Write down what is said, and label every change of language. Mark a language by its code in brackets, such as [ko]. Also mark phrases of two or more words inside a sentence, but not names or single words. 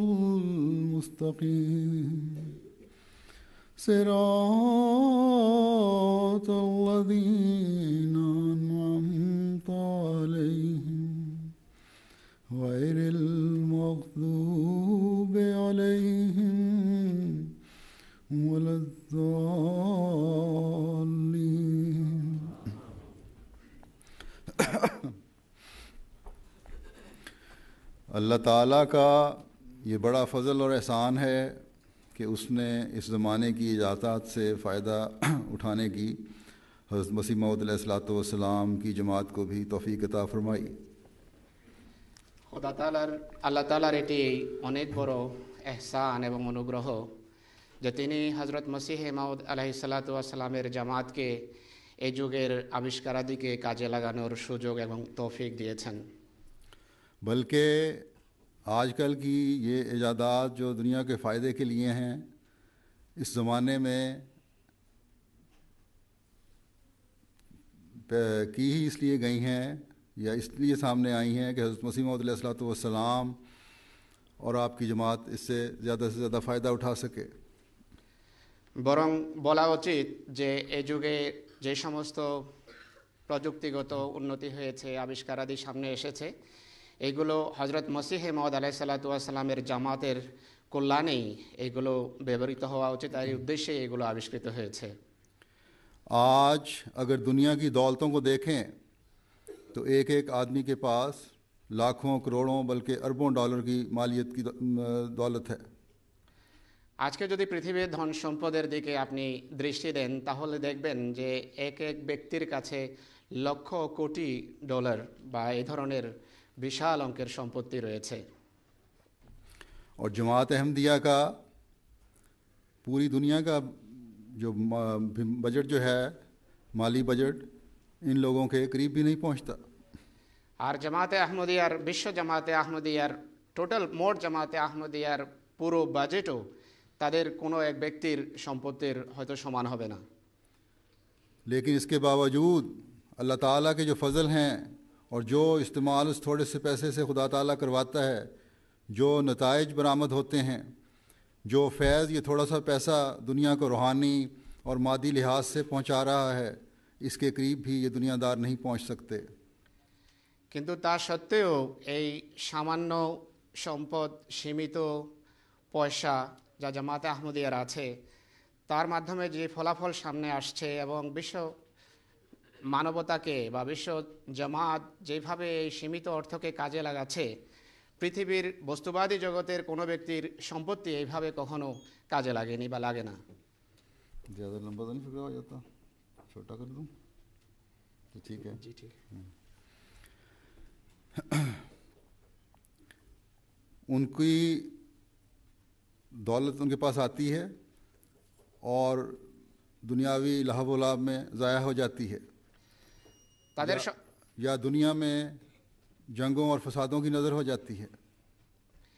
[ar] المستقيم صراط الذين أنعمت عليهم غير المغضوب عليهم ولا الضالين. [ur] اللہ تعالیٰ کا یہ بڑا فضل اور احسان ہے کہ اس نے اس زمانے کی ایجادات سے فائدہ اٹھانے کی حضرت مسیح موعود [ar] علیہ الصلوۃ والسلام [ur] کی جماعت کو بھی توفیق عطا فرمائی. [bn] আল্লাহ তাআলার এটি অনেক বড় এহসান এবং অনুগ্রহ যে তিনি হযরত মসিহ মাউদ [ar] عليه الصلاة والسلام [bn] জামাতকে এই যুগের আবিষ্কারাদিকে কাজে লাগানোর সুযোগ এবং তৌফিক দিয়েছেন. [ur] بلکہ آج کل کی یہ ایجادات جو دنیا کے فائدے کے لیے ہیں اس زمانے میں کی ہی اس لیے گئی ہیں یا اس لیے سامنے آئی ہیں کہ حضرت مسیح موعود [ar] علیہ الصلوۃ والسلام [ur] اور آپ کی جماعت اس سے زیادہ فائدہ اٹھا سکے. [bn] বরং বলা উচিত যে এই যুগে যে সমস্ত প্রযুক্তিগত উন্নতি হয়েছে, আবিষ্কারাদি সামনে এসেছে, এইগুলো হযরত মসিহ মাউদ [ar] عليه الصلاة والسلام [bn] জামাতের কল্যাণেই এইগুলো ব্যবহৃত হওয়া উচিত, আর এই উদ্দেশ্যে এগুলো আবিষ্কৃত হয়েছে. [ur] آج اگر دنیا کی دولتوں کو دیکھیں تو ایک ایک آدمی کے پاس لاکھوں کروڑوں بلکہ اربوں ڈالر کی مالیت کی دولت ہے. [bn] আজকে যদি পৃথিবীর ধন সম্পদের দিকে আপনি দৃষ্টি দেন তাহলে দেখবেন যে এক এক ব্যক্তির কাছে লক্ষ কোটি ডলার বা এই ধরনের বিশাল অঙ্কের সম্পত্তি রয়েছে. [ur] اور جماعت احمدیہ کا پوری دنیا کا جو بجٹ جو ہے مالی بجٹ ان لوگوں کے قریب بھی نہیں پہنچتا. [bn] আর জামাতে আহমদিয়ার বিশ্ব জামাতে আহমদিয়ার টোটাল মোট জামাতে আহমদিয়ার পুরো বাজেটও তাদের কোনো এক ব্যক্তির সম্পত্তির হয়তো সমান হবে না. [ur] لیکن اس کے باوجود اللہ تعالیٰ کے جو فضل ہیں اور جو استعمال اس تھوڑے سے پیسے سے خدا تعالیٰ کرواتا ہے، جو نتائج برآمد ہوتے ہیں، جو فیض یہ تھوڑا سا پیسہ دنیا کو روحانی اور مادی لحاظ سے پہنچا رہا ہے، اس کے قریب بھی یہ دنیا دار نہیں پہنچ سکتے. [bn] কিন্তু তা সত্ত্বেও এই সামান্য সম্পদ, সীমিত পয়সা যা জামাতে আহমদিয়ার আছে, তার মাধ্যমে যে ফলাফল সামনে আসছে এবং বিশ্ব মানবতাকে বা বিশ্ব জামাত যেভাবে এই সীমিত অর্থকে কাজে লাগাচ্ছে, পৃথিবীর বস্তুবাদী জগতের কোনো ব্যক্তির সম্পত্তি এইভাবে কখনো কাজে লাগেনি বা লাগে না. [ur] زیادہ لمبا تو نہیں فکر ہو جاتا؟ چھوٹا کر دوں تو ٹھیک ہے. جی ٹھیک ہے. ان کی دولت ان کے پاس آتی ہے اور دنیاوی لہو و لعب میں ضائع ہو جاتی ہے، یا دنیا میں جنگوں اور فسادوں کی نظر ہو جاتی ہے.